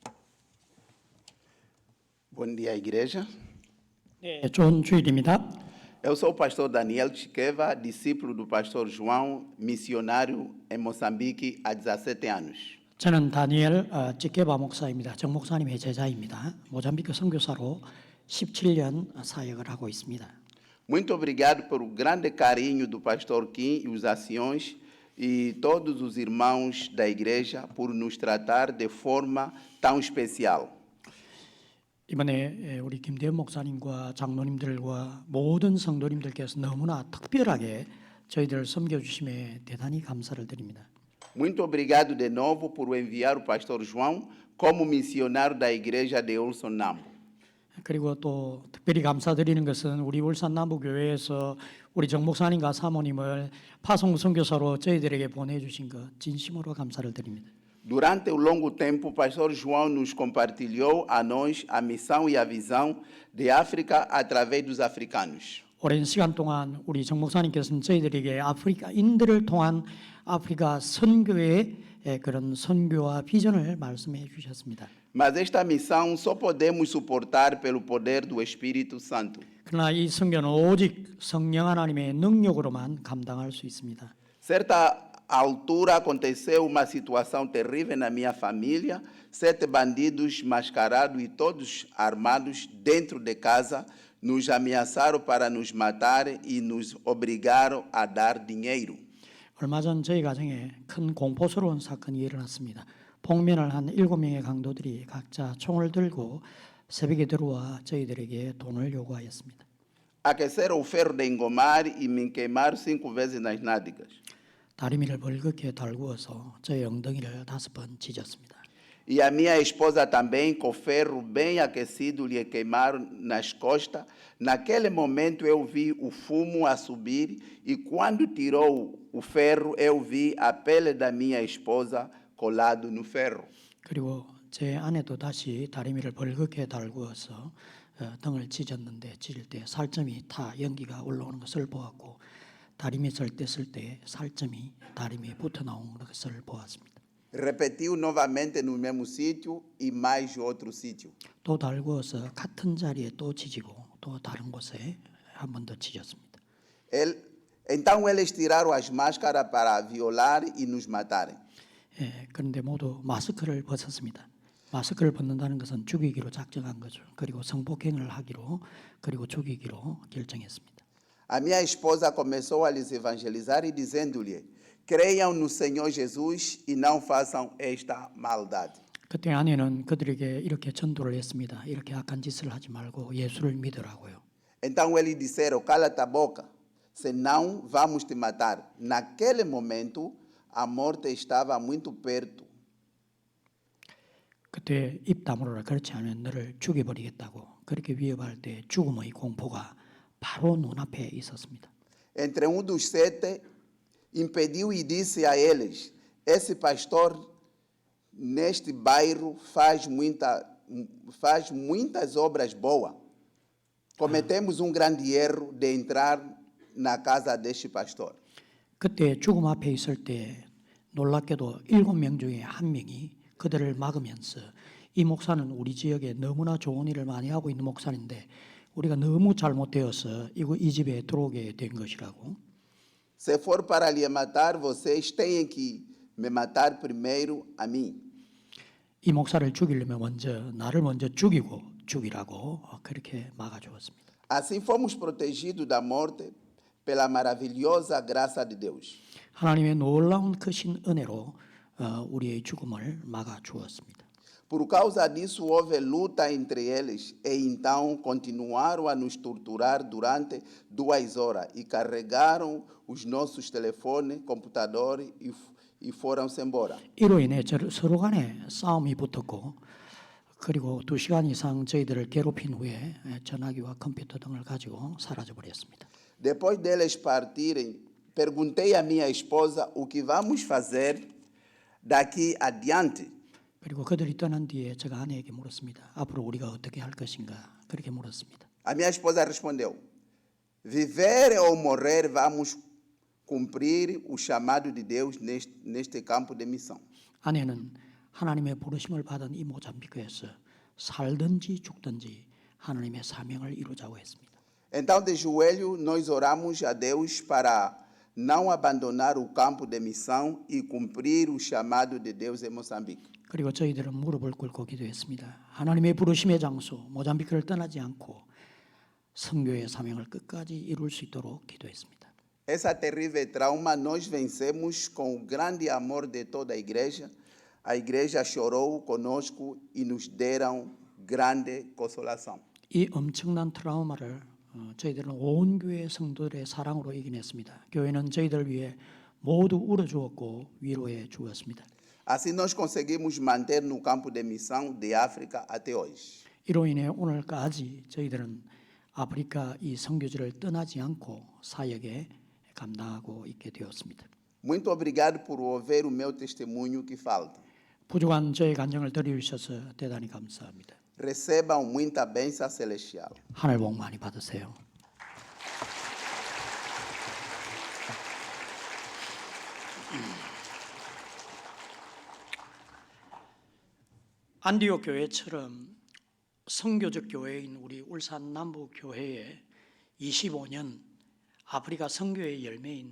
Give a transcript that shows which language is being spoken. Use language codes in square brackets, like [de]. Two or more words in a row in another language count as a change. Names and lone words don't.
[pt] Bom dia, igreja. [ko] 네, 좋은 주일입니다. [pt] Eu sou o pastor Daniel Chiqueva, discípulo do pastor João, missionário em Moçambique há 17 anos. [ko] 저는 다니엘 찌케바 목사입니다. 정 목사님의 제자입니다. 모잠비크 선교사로 17년 사역을 하고 있습니다. [pt] Muito obrigado pelo grande carinho do pastor Kim e os anciões e todos os irmãos da igreja por nos tratar de forma tão especial. [ko] 이번에 우리 김대현 목사님과 장로님들과 모든 성도님들께서 너무나 특별하게 저희들을 섬겨주심에 대단히 감사를 드립니다. [pt] Muito obrigado de novo por enviar o pastor João como missionário da igreja de Ulson Nambo. [ko] 그리고 또 특별히 감사드리는 것은 우리 울산 남부교회에서 우리 정 목사님과 사모님을 파송 선교사로 저희들에게 보내주신 것 진심으로 감사를 드립니다. [pt] Durante o longo tempo, o pastor João nos compartilhou a nós a missão e a visão de África através dos africanos. [ko] 오랜 시간 동안 우리 정 목사님께서는 저희들에게 아프리카인들을 통한 아프리카 선교의 그런 선교와 비전을 말씀해 주셨습니다. [pt] Mas esta missão só podemos suportar pelo poder do Espírito Santo. [ko] 그러나 이 선교는 오직 성령 하나님의 능력으로만 감당할 수 있습니다. [pt] Certa altura aconteceu uma situação terrível na minha família, 7 bandidos mascarados e todos armados dentro de casa nos ameaçaram para nos matar e nos obrigaram a dar dinheiro. [ko] 얼마 전 저희 가정에 큰 공포스러운 사건이 일어났습니다. 복면을 한 7명의 강도들이 각자 총을 들고 새벽에 들어와 저희들에게 돈을 요구하였습니다. [pt] Aqueceram o ferro de engomar e me queimaram 5 vezes nas nádegas. [ko] 다리미를 벌겋게 달구어서 저희 엉덩이를 5번 찢었습니다. [pt] E a minha esposa também, com ferro bem aquecido, lhe queimaram nas costas. Naquele momento eu vi o fumo a subir e quando tirou o ferro, eu vi a pele da minha esposa colado no ferro. [ko] 그리고 제 아내도 다시 다리미를 벌겋게 달구어서 등을 찢었는데 찢을 때 살점이 타 연기가 올라오는 것을 보았고 다리미 쓸 때 살점이 다리미에 붙어 나오는 것을 보았습니다. [pt] Repetiu novamente no mesmo sítio e mais outro sítio. [ko] 또 달구어서 같은 자리에 또 찢고 또 다른 곳에 한 번 더 찢었습니다. [pt] Então eles tiraram as máscaras para violar e nos matarem. [ko] 그런데 모두 마스크를 벗었습니다. 마스크를 벗는다는 것은 죽이기로 작정한 거죠. 그리고 성폭행을 하기로 그리고 죽이기로 결정했습니다. [pt] A minha esposa começou a lhes evangelizar e dizendo-lhe: creiam no Senhor Jesus e não façam esta maldade. [ko] 그때 아내는 그들에게 이렇게 전도를 했습니다. 이렇게 악한 짓을 하지 말고 예수를 믿으라고요. [pt] Então eles disseram: cala-te a boca, senão vamos te matar. Naquele momento, a morte estava muito perto. [ko] 그때 입 다물어라. 그렇지 않으면 너를 죽여버리겠다고 그렇게 위협할 때 죽음의 공포가 바로 눈앞에 있었습니다. [pt] Entre dos 7 impediu e disse a eles: esse pastor neste bairro faz muitas obras boas. Cometemos grande erro de entrar na casa deste pastor. [ko] 그때 죽음 앞에 있을 때 놀랍게도 7명 중에 1명이 그들을 막으면서 이 목사는 우리 지역에 너무나 좋은 일을 많이 하고 있는 목사인데 우리가 너무 잘못되어서 이 집에 들어오게 된 것이라고. [pt] Se for para lhe matar, vocês têm que me matar primeiro a mim. [ko] 이 목사를 죽이려면 나를 먼저 죽이라고 그렇게 막아주었습니다. [pt] Assim fomos protegidos da morte pela maravilhosa graça de Deus. [ko] 하나님의 놀라운 크신 은혜로 우리의 죽음을 막아주었습니다. [pt] Por causa disso, houve luta entre eles e então continuaram a nos torturar durante 2 horas e carregaram os nossos telefones, computadores e foram-se embora. [ko] 이로 인해 서로 간에 싸움이 붙었고 그리고 2시간 이상 저희들을 괴롭힌 후에 전화기와 컴퓨터 등을 가지고 사라져 버렸습니다. [pt] Depois deles partirem, perguntei à minha esposa o que vamos fazer daqui adiante. [ko] 그리고 그들이 떠난 뒤에 제가 아내에게 물었습니다. 앞으로 우리가 어떻게 할 것인가 그렇게 물었습니다. [pt] A minha esposa respondeu: viver ou morrer, vamos cumprir o chamado de Deus neste campo de missão. [ko] 아내는 하나님의 부르심을 받은 이 모잠비크에서 살든지 죽든지 하나님의 사명을 이루자고 했습니다. [pt] Então, de joelho, nós oramos a Deus para não abandonar o campo de missão e cumprir o chamado de Deus em Moçambique. [ko] 그리고 저희들은 무릎을 꿇고 기도했습니다. 하나님의 부르심의 장소 모잠비크를 떠나지 않고 선교의 사명을 끝까지 이룰 수 있도록 기도했습니다. [pt] Essa terrível trauma nós vencemos com o grande amor de toda a igreja. A igreja chorou conosco e nos deram grande consolação. [ko] 이 엄청난 트라우마를 저희들은 온 교회 성도들의 사랑으로 이겨냈습니다. 교회는 저희들을 위해 모두 울어주었고 위로해 주었습니다. [pt] Assim nós conseguimos manter no campo de missão de África até hoje. [ko] 이로 인해 오늘까지 저희들은 아프리카 이 선교지를 떠나지 않고 사역에 감당하고 있게 되었습니다. [pt] Muito obrigado por ouvir o meu testemunho que falta. [ko] 부족한 저의 간증을 들어주셔서 대단히 감사합니다. [pt] Recebam muita bênção celestial. [ko] 하늘 복 많이 받으세요. 안디옥 교회처럼 선교적 교회인 우리 울산 남부 교회에 25년 아프리카 선교의 열매인